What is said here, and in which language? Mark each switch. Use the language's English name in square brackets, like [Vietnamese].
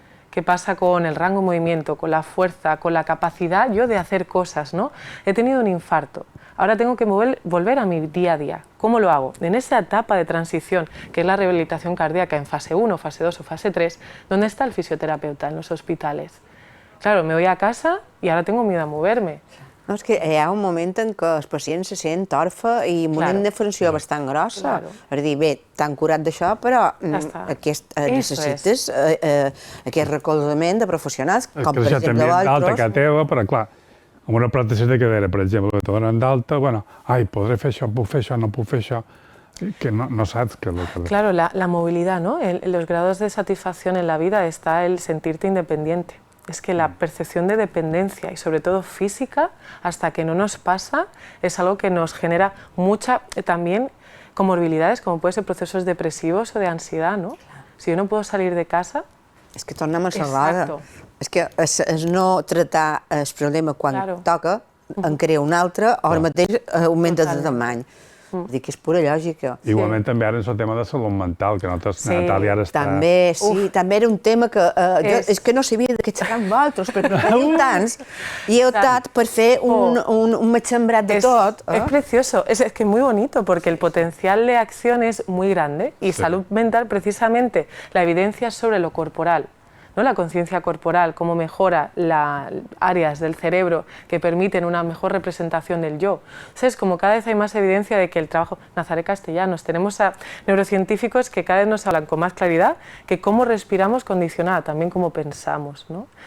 [Spanish] ¿Qué pasa con el rango de movimiento, con la fuerza, con la capacidad yo de hacer cosas, ¿no? He tenido un infarto, ahora tengo que volver a mi día a día. ¿Cómo lo hago? En esa etapa de transición, que es la rehabilitación cardíaca en fase 1, fase 2 o fase 3, ¿dónde está el fisioterapeuta en los hospitales? Claro, me voy a casa y ahora tengo miedo a moverme. [Catalan] No, és que hi ha un moment en què el pacient se sent orfe i amb una indefensió bastant grossa. És dir, bé, t'han curat d'això, però necessites aquest recolzament de professionals, com per exemple d'altra altres. que teva, però clar, amb una pròtesi de cadera, per exemple, que te donen d'alta, bueno, ai, podré fer això, puc fer això, no puc fer això, que no saps què és el que... [Spanish] Claro, la movilidad, ¿no? En los grados de satisfacción en la vida está el sentirte independiente. Es que la percepción de dependencia y sobre todo física, hasta que no nos pasa, es algo que nos genera mucha también comorbilidades, como pueden ser procesos depresivos o de ansiedad, ¿no? Si yo no puedo salir de casa... [Catalan] És que tornem a salvar. És que és no tratar el problema quan toca, en crea un altre, o ara mateix augmenta de tamany. Dic que és pura lògica. Igualment també ara és el tema de salut mental, que nosaltres, Natàlia, ara està... També, sí, també era un tema que és que no sabia de què xerrar amb altres, perquè teniu tants, i he optat per fer un matxembrat de tot. [Spanish] Es precioso, es que es muy bonito, porque el potencial de acción es muy grande, y salud mental, precisamente, la evidencia sobre lo corporal, ¿no? La conciencia corporal, cómo mejora las áreas del cerebro que permiten una mejor representación del yo. Es como cada vez hay más evidencia de que el trabajo... Nazaret Castellanos, tenemos a neurocientíficos que cada vez nos hablan con más claridad que cómo respiramos condiciona también cómo pensamos, ¿no?